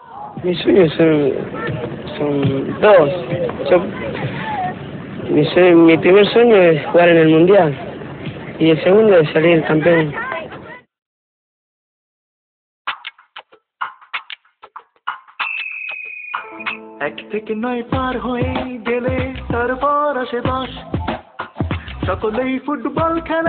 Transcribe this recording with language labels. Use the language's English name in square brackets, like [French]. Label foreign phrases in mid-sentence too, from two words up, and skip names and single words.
[Spanish] Mis sueños son dos. Mi primer sueño es jugar en el Mundial y el segundo es salir campeón. [Bangla] এক থেকে নয় পার হয়ে গেলে তারপর আসে 10 সকলেই ফুটবল খেলে